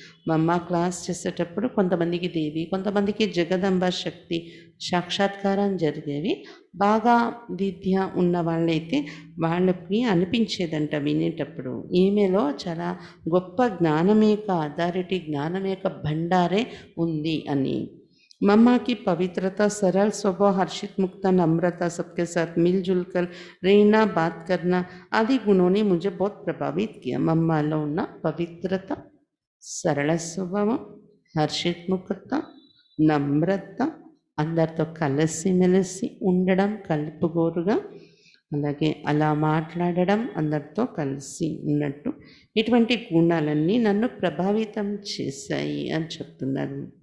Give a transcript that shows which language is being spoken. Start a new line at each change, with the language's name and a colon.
Telugu: మమ్మ క్లాస్ చేసేటప్పుడు కొంతమందికి దేవి, కొంతమందికి జగదంబ శక్తి సాక్షాత్కారం జరిగేవి. బాగా విద్య ఉన్న వాళ్ళైతే వాళ్ళకి అనిపించేదంట వినేటప్పుడు ఈమెలో చాలా గొప్ప జ్ఞానం యొక్క అథారిటీ, జ్ఞానం యొక్క భండారే ఉంది అని.
Hindi: मम्मा की पवित्रता, सरल स्वभाव, हर्षित मुक्ता, नम्रता, सबके साथ मिलजुल कर रहना, बात करना आदि गुणों ने मुझे बहुत प्रभावित किया.
Telugu: मम्मालो ఉన్న పవిత్రత, సరళ స్వభావం, హర్షిత్ముఖత, నమ్రత, అందరితో కలిసిమెలిసి ఉండడం, కలుపుగోరుగా, అలాగే అలా మాట్లాడడం, అందరితో కలిసి ఉన్నట్టు, ఇటువంటి గుణాలన్నీ నన్ను ప్రభావితం చేశాయి అని చెప్తున్నారు.